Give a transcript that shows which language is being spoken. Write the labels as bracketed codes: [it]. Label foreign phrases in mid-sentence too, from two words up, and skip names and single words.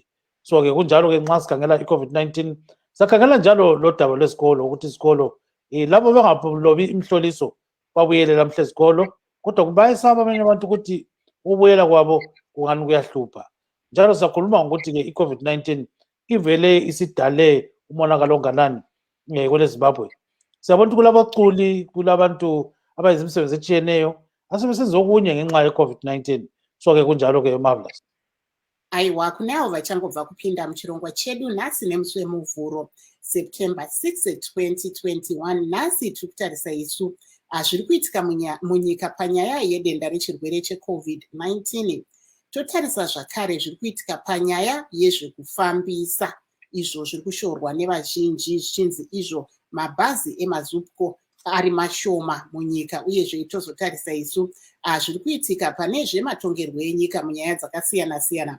[nd] So-ke kunjalo-ke nxa sikhangela i-COVID-19, sakhangela njalo lo daba lwesikolo ukuthi isikolo labo bengalobi imhloliso babuyele lamhle esikolo, kodwa bayesaba abanye abantu ukuthi ukubuyela kwabo kungani kuyahlupha. Njalo siyakhuluma ngokuthi-ke i-COVID-19 ivele isidale umonakalo onganani kwele Zimbabwe. Siyabona ukuthi kulabaculi, kulabantu abayenza imisebenzi etshiyeneyo asebesenza okunye ngenxa ye-COVID-19. So-ke kunjalo-ke marvelous. [sn] Aiwa, kunawo vachangobva kupinda muchirongwa chedu nhasi nemusi wemuvhuro September 6, 2021. Nhasi tiri kutarisa isu zviri kuitika munyika panyaya yedenda rechirwere cheCovid-19. Totarisa zvakare zviri kuitika panyaya yezvekufambisa, izvo zviri kushorwa nevazhinji zvichinzi izvo mabhazi emazupco ari mashoma munyika, uyezve tozotarisa isu zviri kuitika pane zvematongerwo enyika munyaya dzakasiyana siyana.